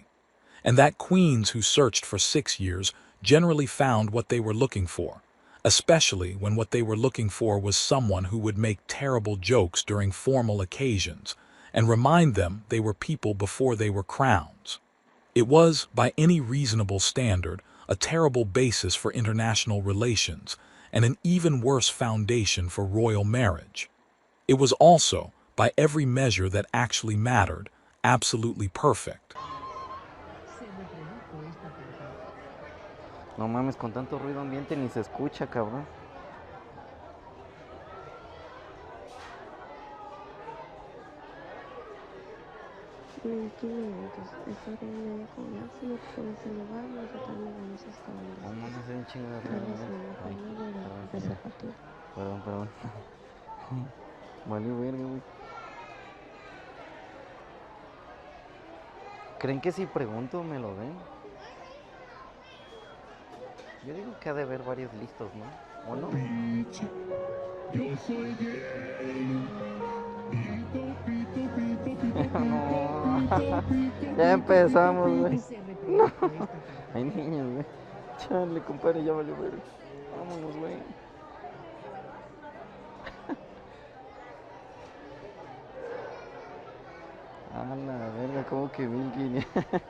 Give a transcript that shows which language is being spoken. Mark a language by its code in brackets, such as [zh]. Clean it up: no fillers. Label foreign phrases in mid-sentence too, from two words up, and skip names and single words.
[en] And that queens who searched for 6 years generally found what they were looking for, especially when what they were looking for was someone who would make terrible jokes during formal occasions and remind them they were people before they were crowns. It was, by any reasonable standard, a terrible basis for international relations and an even worse foundation for royal marriage. It was also, by every measure that actually mattered, absolutely perfect. [es] No mames, con tanto ruido ambiente ni se escucha, cabrón. Está reunido con máximo, tú puedes saludar, nosotros nos vamos hasta donde No mames, estés. hay un chingo de ruido Gracias, ambiente. mamá, Ay, conmigo perdón, de esa partida. perdón. Valió verga, güey. ¿Creen que si pregunto me lo den? Yo digo que ha de haber varios listos, ¿no? ¿O no? Yo soy gay. Pito, pito, pito, pito, No. pito, pito, Ya pito, empezamos, pito, güey. pito. No. Hay niños, güey. Chale, compadre, ya valió verga. Vámonos, güey. A la verga, como que 1500.